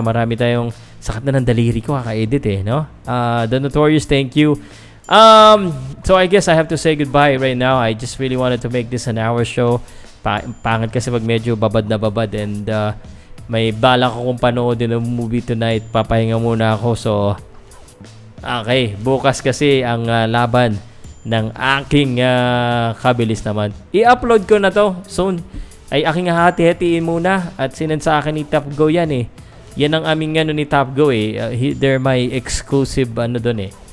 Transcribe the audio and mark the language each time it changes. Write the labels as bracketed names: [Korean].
[Filipino] Marami tayong sakit na ng daliri ko kaka-edit no? [English] The Notorious, thank you. So I guess I have to say goodbye right now. I just really wanted to make this an hour show. [Filipino] Pangit kasi pag medyo babad na babad and may balak akong panoodin ng movie tonight. Papahinga muna ako. So okay, bukas kasi ang laban ng aking kabilis naman. I-upload ko na to soon. Ay aking hati-hatiin muna at sinend sa akin ni Top Go yan eh. Yan ang aming ni Top Go eh. [English] They're my exclusive [Filipino] doon eh.